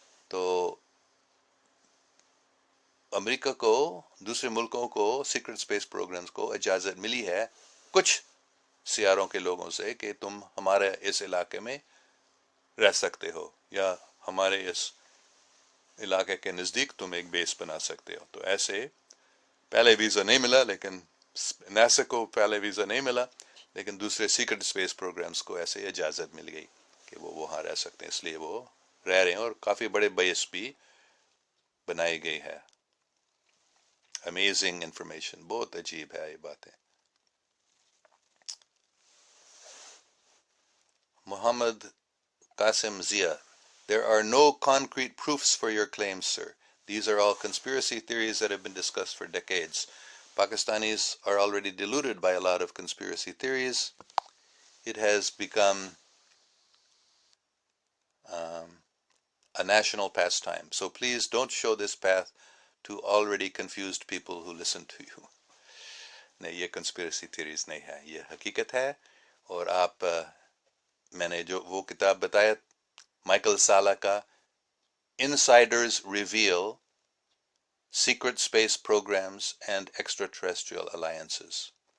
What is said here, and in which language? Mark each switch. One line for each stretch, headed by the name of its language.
Urdu: تو امریکہ کو, دوسرے ملکوں کو, سیکرٹ سپیس پروگرامز کو اجازت ملی ہے کچھ سیاروں کے لوگوں سے کہ تم ہمارے اس علاقے میں رہ سکتے ہو یا ہمارے اس علاقے کے نزدیک تم ایک بیس بنا سکتے ہو. تو ایسے پہلے ویزا نہیں ملا, لیکن ناسا کو پہلے ویزا نہیں ملا, لیکن دوسرے سیکرٹ اسپیس پروگرامز کو ایسے اجازت مل گئی کہ وہ وہاں رہ سکتے ہیں, اس لیے وہ رہ رہے ہیں. اور کافی بڑے بیس بھی بنائی گئی ہے. امیزنگ انفارمیشن, بہت عجیب ہے یہ باتیں.
English: Muhammad Qasim Zia, there are no concrete proofs for your claims, sir. These are all conspiracy theories that have been discussed for decades. Pakistanis are already deluded by a lot of conspiracy theories. It has become a national pastime. So please don't show this path to already confused people who listen to you.
Urdu: نہیں, یہ
English: conspiracy theories
Urdu: نہیں ہے, یہ حقیقت ہے. اور آپ, میں نے جو وہ کتاب بتایا مائیکل سالہ کا,
English: Insiders Reveal Secret Space Programs and Extraterrestrial Alliances,